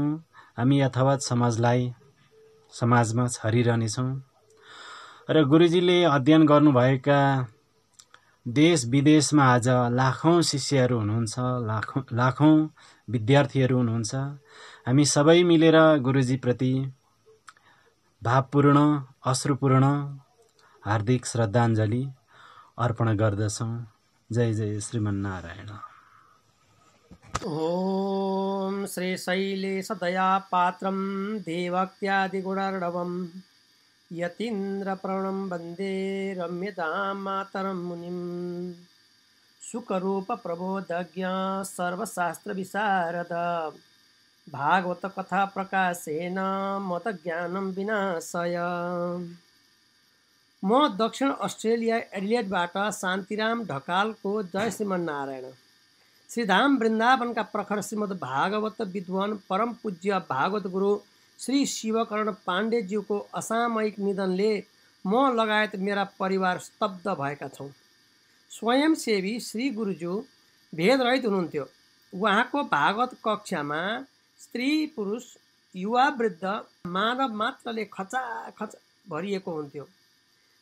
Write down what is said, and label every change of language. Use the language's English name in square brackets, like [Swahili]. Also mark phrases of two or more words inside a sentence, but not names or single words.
[Nepali] हामी यथावत समाजमा छरिरहनेछौँ र गुरुजीले अध्ययन गर्नुभएका देश विदेशमा आज लाखौं शिष्यहरू हुनुहुन्छ, लाखौं विद्यार्थीहरू हुनुहुन्छ। हामी सबै मिलेर गुरुजीप्रति भावपूर्ण, अश्रुपूर्ण हार्दिक श्रद्धाञ्जली अर्पण गर्दछौँ। [Sanskrit] जय जय श्रीमन्नारायण। ओम श्री शैलेश दया पात्रम देवक्त्यादिगुणार्णवम् यतीन्द्रप्रणं वन्दे रम्यतां मातरं मुनिं। सुखरूप प्रबोधज्ञ सर्वशास्त्रविशारद भागवत कथा प्रकाशेन मतज्ञानं विनाशय। [Nepali] म दक्षिण अस्ट्रेलिया एडिलेडबाट शान्तिराम ढकालको [Sanskrit] जय श्रीमन्नारायण। [Nepali] श्रीधाम वृन्दावनका प्रखर श्रीमद् भागवत विद्वान परम पूज्य भागवत गुरु श्री शिवकर्ण पाण्डेज्यूको असामयिक निधनले म लगायत मेरा परिवार स्तब्ध भएका छौँ। स्वयंसेवी श्री गुरुज्यू भेदरहित हुनुहुन्थ्यो। उहाँको भागवत कक्षामा स्त्री पुरुष युवा वृद्ध मानव मात्रले खचाखच भरिएको हुन्थ्यो।